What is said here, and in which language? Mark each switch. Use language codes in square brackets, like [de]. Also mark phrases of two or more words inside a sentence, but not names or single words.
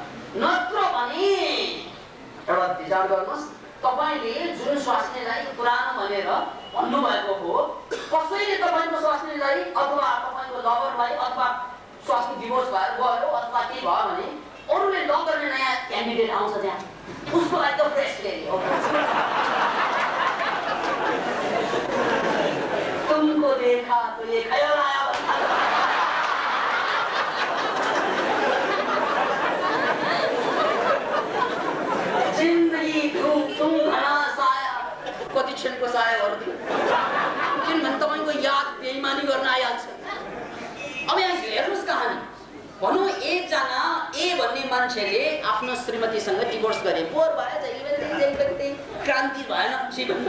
[ne] नत्र भने एउटा विचार गर्नुहोस्, तपाईले जुन स्वास्नीलाई पुरानो भनेर भन्नुभएको हो, कसैले तपाईँको स्वास्नीलाई अथवा तपाईँको लभरलाई अथवा स्वास्नी डिभोर्स भएर गयो अथवा के भयो भने अरूले लभ गर्ने नयाँ क्यान्डिडेट आउँछ त्यहाँ, उसको लागि त फ्रेस ल्याइ हो। [hi] तुमको देखा तो ये ख्याल आया जिन्दगी तुम घना साया, [ne] कति क्षणको सायाहरू थियो। किनभने तपाईँको याद बेइमानी गर्न आइहाल्छ। अब यहाँ हेर्नुहोस् कहानी। भनौँ एकजना ए भन्ने मान्छेले आफ्नो श्रीमतीसँग डिभोर्स गरे, बोर भयो, जहिले क्रान्ति भएन जीवनमा।